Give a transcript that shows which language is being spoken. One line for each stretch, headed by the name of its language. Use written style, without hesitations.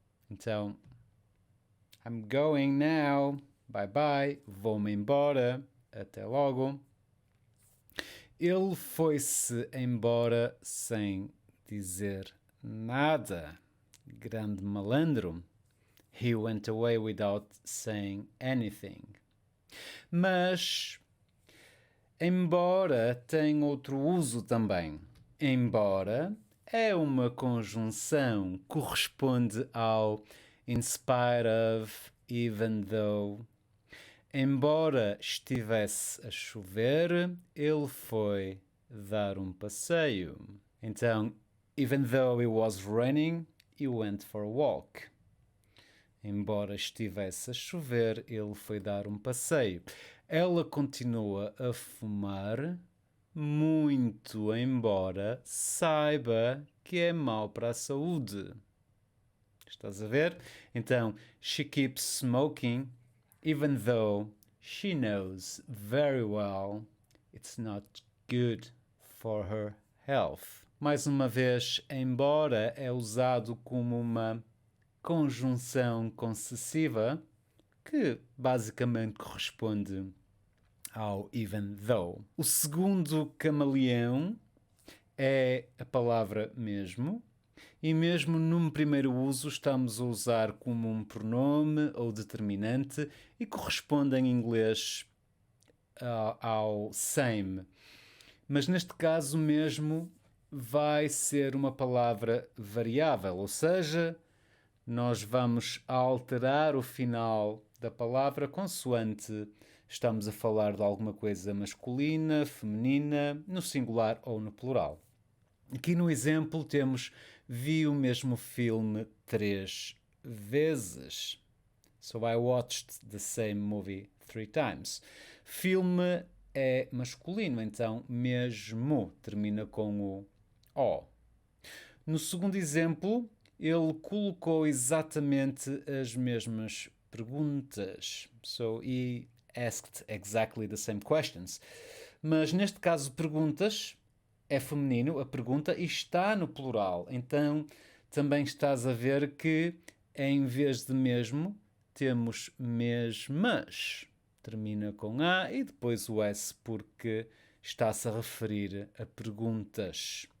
English: Então, I'm going now, bye bye,
Portuguese: vou-me embora, até logo. Ele foi-se embora sem dizer nada. Grande malandro.
English: He went away without saying anything.
Portuguese: Mas embora tem outro uso também. Embora é uma conjunção, corresponde ao
English: in spite of, even though.
Portuguese: Embora estivesse a chover, ele foi dar um passeio.
English: Então, even though it was raining, he went for a walk.
Portuguese: Embora estivesse a chover, ele foi dar um passeio. Ela continua a fumar, muito embora saiba que é mau para a saúde. Estás a ver?
English: Então, she keeps smoking, even though she knows very well it's not good for her health.
Portuguese: Mais uma vez, embora é usado como uma conjunção concessiva que basicamente corresponde ao even though. O segundo camaleão é a palavra mesmo, e mesmo num primeiro uso estamos a usar como um pronome ou determinante e corresponde em inglês ao same. Mas neste caso mesmo vai ser uma palavra variável, ou seja, nós vamos alterar o final da palavra consoante estamos a falar de alguma coisa masculina, feminina, no singular ou no plural. Aqui no exemplo temos vi o mesmo filme 3 vezes.
English: So I watched the same movie 3 times.
Portuguese: Filme é masculino, então mesmo termina com o O. No segundo exemplo, ele colocou exatamente as mesmas perguntas.
English: So he asked exactly the same questions.
Portuguese: Mas neste caso, perguntas é feminino, a pergunta, e está no plural. Então também estás a ver que em vez de mesmo, temos mesmas. Termina com A e depois o S porque está-se a referir a perguntas.